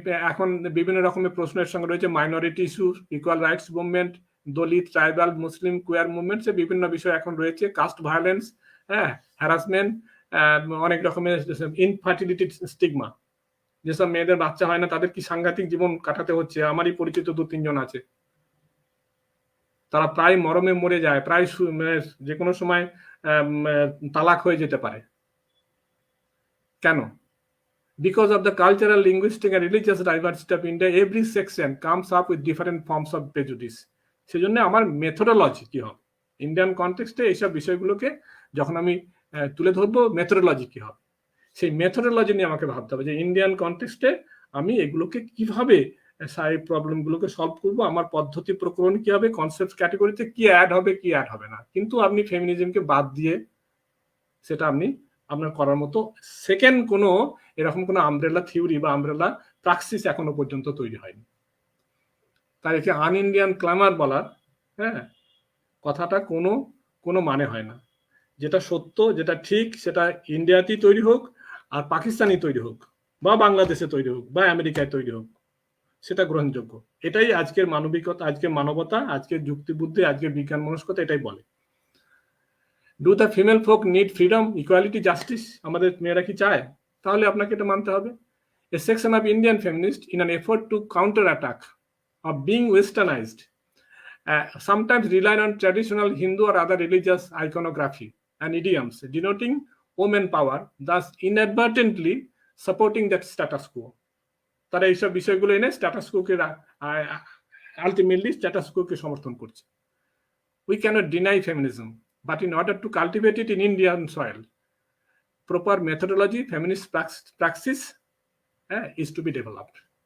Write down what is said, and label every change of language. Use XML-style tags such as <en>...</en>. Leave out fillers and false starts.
<bn>এখন বিভিন্ন রকমের প্রশ্নের সঙ্গে রয়েছে minority issue, equal rights movement, দলিত, ট্রাইবাল, মুসলিম, কুয়ার মুভমেন্ট, বিভিন্ন বিষয় এখন রয়েছে, কাস্ট ভায়োলেন্স, হ্যারাসমেন্ট, অনেক রকমের ইনফার্টিলিটি স্টিগমা, যেসব মেয়েদের বাচ্চা হয় না তাদের কি সাংঘাতিক জীবন কাটাতে হচ্ছে। আমারই পরিচিত 2-3 জন আছে, তারা প্রায় মরমে মরে যায়, প্রায় যে কোনো সময় তালাক হয়ে যেতে পারে। কেন?</bn> <en>Because of the cultural, linguistic and religious diversity of India, every section comes up with different forms of prejudice.</en> <bn>সেজন্য আমার মেথোডোলজি কি হবে ইন্ডিয়ান কনটেক্সটে, এইসব বিষয়গুলোকে যখন আমি তুলে ধরবো, মেথোডোলজি কি হবে, সেই মেথোডোলজি নিয়ে আমাকে ভাবতে হবে যে ইন্ডিয়ান কনটেক্সটে আমি এগুলোকে কিভাবে প্রবলেমগুলোকে সলভ করবো, আমার পদ্ধতি প্রকরণ কি হবে, কনসেপ্ট ক্যাটেগরিতে কি অ্যাড হবে, কি অ্যাড হবে না। কিন্তু আপনি ফেমিনিজমকে বাদ দিয়ে সেটা আপনি আপনার করার মতো সেকেন্ড কোনো এরকম কোনো আমব্রেলা থিওরি বা আমব্রেলা প্র্যাকটিস এখনো পর্যন্ত তৈরি হয়নি। তাই একে আন ইন্ডিয়ান ক্লামার বলার কথাটা কোনো মানে হয় না। যেটা সত্য, যেটা ঠিক, সেটা ইন্ডিয়াতেই তৈরি হোক, আর পাকিস্তানি তৈরি হোক, বা বাংলাদেশে তৈরি হোক, বা আমেরিকায় তৈরি হোক, সেটা গ্রহণযোগ্য। এটাই আজকের মানবিকতা, আজকের মানবতা, আজকের যুক্তিবুদ্ধি, আজকের বিজ্ঞান মনস্কতা এটাই বলে।</bn> <en>Do the female folk need freedom, equality, justice?</en> <bn>আমাদের মেয়েরা কি চায়? তাহলে আপনাকে এটা মানতে হবে।</bn> <en>A section of Indian feminist in an effort to counter attack of being westernized sometimes rely on traditional Hindu or other religious iconography and idioms denoting women power, thus inadvertently supporting that status quo.</en> <bn>তারা এইসব বিষয়গুলো এনে status কোকে ultimately status কোকে সমর্থন করছে।</bn> <en>We cannot deny feminism, but in order to cultivate it in Indian soil, proper methodology, feminist praxis is to be developed.</en>